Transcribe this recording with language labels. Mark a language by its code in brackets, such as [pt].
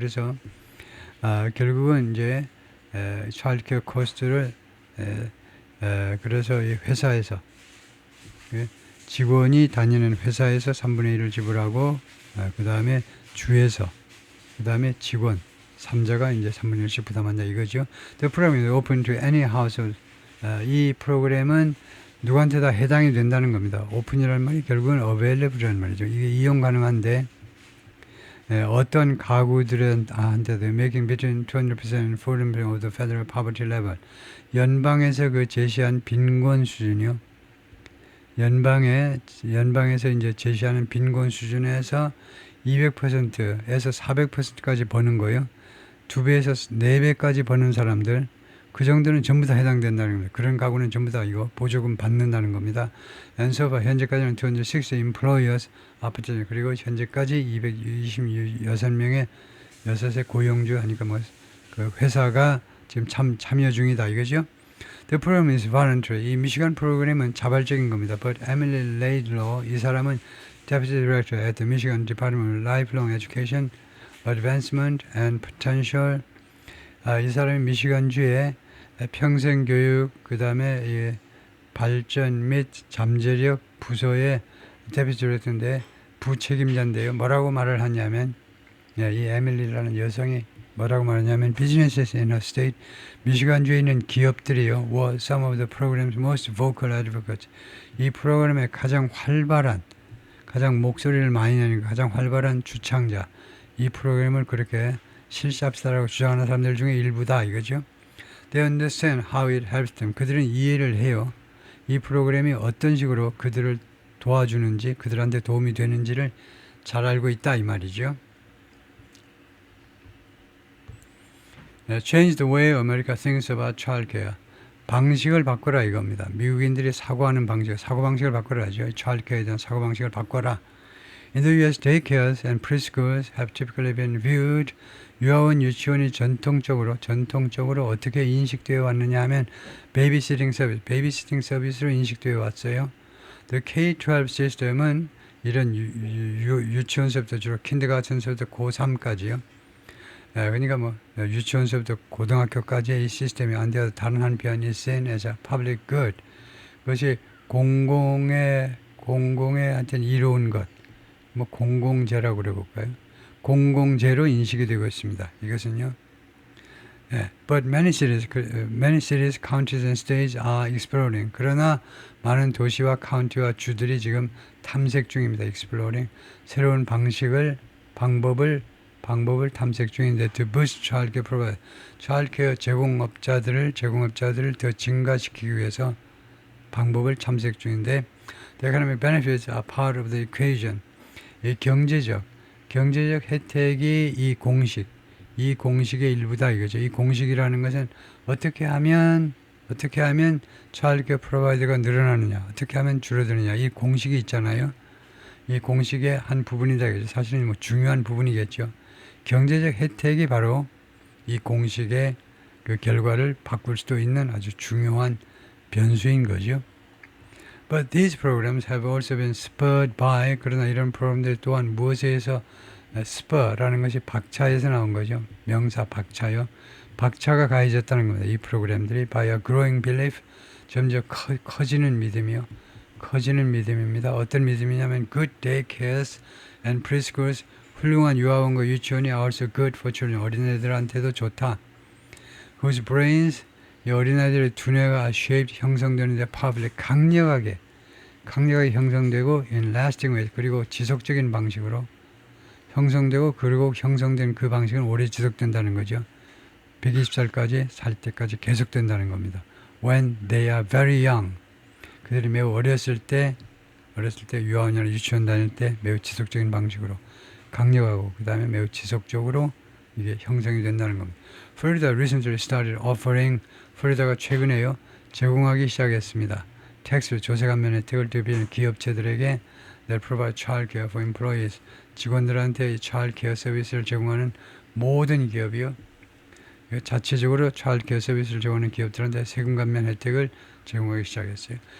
[ko] 그래서 결국은 이제 childcare cost를 그래서 이 회사에서 직원이 다니는 회사에서 3분의 1을 지불하고 그 다음에 주에서 그 다음에 직원 3자가 이제 3분의 1씩 부담한다 이거죠. [en] The program is open to any household. [ko] 이 프로그램은 누구한테 다 해당이 된다는 겁니다. 오픈이라는 말이 결국은 available이라는 말이죠. 이게 이용 가능한데 어떤 가구들한테도 [en] making between 200% and 400% of the federal poverty level. [ko] 연방에서 그 제시한 빈곤 수준이요. 연방에서 이제 제시하는 빈곤 수준에서 200%에서 400%까지 버는 거예요. 2배에서 4배까지 버는 사람들, 그 정도는 전부 다 해당된다는 겁니다. 그런 가구는 전부 다 이거 보조금 받는다는 겁니다. 엔서바 현재까지는 260 employers 아프죠. 그리고 현재까지 226명의 6의 고용주 하니까 뭐 그 회사가 지금 참여 중이다 이거죠. [en] The program is voluntary. [ko] 이 미시간 프로그램은 자발적인 겁니다. [en] But Emily Laidlaw, [ko] 이 사람은 [en] Deputy Director at the Michigan Department of Lifelong Education, Advancement and Potential. [ko] 이 사람이 미시간주의 평생교육, 그 다음에 발전 및 잠재력 부서의 Deputy Director인데 부책임자인데요. 뭐라고 말을 하냐면 이 에밀리라는 여성이 뭐라고 말하냐면 [en] Businesses in a state, [ko] 미시간주에 있는 기업들이요, [en] were some of the program's most vocal advocates. [ko] 이 프로그램의 가장 활발한, 가장 목소리를 많이 내는 가장 활발한 주창자, 이 프로그램을 그렇게 실시합시다라고 주장하는 사람들 중에 일부다 이거죠. [en] They understand how it helps them. [ko] 그들은 이해를 해요. 이 프로그램이 어떤 식으로 그들을 도와주는지, 그들한테 도움이 되는지를 잘 알고 있다 이 말이죠. [en] Change the way America thinks about childcare. [ko] 방식을 바꿔라 이겁니다. 미국인들이 사고하는 방식, 사고방식을 바꿔라죠. childcare에 대한 사고방식을 바꿔라. [en] In the U.S., daycares and preschools have typically been viewed. [ko] 유아원, 유치원이 전통적으로 어떻게 인식되어 왔느냐 하면 베이비시팅 서비스로 인식되어 왔어요. The K-12 시스템은 이런 유치원서부터 주로 킨더가튼서부터 고3까지요. 그러니까 뭐 유치원서부터 고등학교까지의 이 시스템이 안 되어서 다른 한편 [en] is seen as a public good. [ko] 그것이 공공의 하여튼 이로운 것, 뭐 공공재라고 그래볼까요? 공공재로 인식이 되고 있습니다. 이것은요. [en] But many cities, counties and states are exploring. [ko] 그러나 많은 도시와 카운티와 주들이 지금 탐색 중입니다. exploring. 새로운 방법을 탐색 중인데 [en] to boost childcare provider. [ko] childcare 제공업자들을 더 증가시키기 위해서 방법을 탐색 중인데 [en] the economic benefits are part of the equation. [ko] 이 경제적 혜택이 이 공식의 일부다 이거죠. 이 공식이라는 것은 어떻게 하면 childcare provider가 늘어나느냐, 어떻게 하면 줄어드느냐, 이 공식이 있잖아요. 이 공식의 한 부분이다 이거죠. 사실은 뭐 중요한 부분이겠죠. 경제적 혜택이 바로 이 공식의 그 결과를 바꿀 수도 있는 아주 중요한 변수인 거죠. [en] But these programs have also been spurred by, [ko] 그러나 이런 프로그램들 또한 무엇에 의해서 spur라는 것이 박차에서 나온 거죠. 명사 박차요. 박차가 가해졌다는 겁니다. 이 프로그램들이 [en] by a growing belief, [ko] 점점 커지는 믿음이요. 커지는 믿음입니다. 어떤 믿음이냐면 [en] good daycares and preschools, [ko] 훌륭한 유아원과 유치원이 [en] are also good for children, [ko] 어린애들한테도 좋다. [en] Whose brains, [ko] 이 어린아이들의 두뇌가 shaped, 형성되는데 powerfully, 강력하게 형성되고 [en] in lasting ways, [ko] 그리고 지속적인 방식으로 형성되고 그리고 형성된 그 방식은 오래 지속된다는 거죠. 120살까지 살 때까지 계속된다는 겁니다. [en] When they are very young. [ko] 그들이 매우 어렸을 때 유아원이나 유치원 다닐 때 매우 지속적인 방식으로 강력하고 그 다음에 매우 지속적으로 이게 형성이 된다는 겁니다. [en] Florida recently started offering, [ko] 플로리다가 최근에요 제공하기 시작했습니다. 텍스 조세 감면 혜택을 드리는 기업체들에게 [en] that provide child care for employees, [ko] 직원들한테 이 child care 서비스를 제공하는 모든 기업이요 자체적으로 child care 서비스를 제공하는 기업들한테 세금 감면 혜택을 제공하기 시작했어요.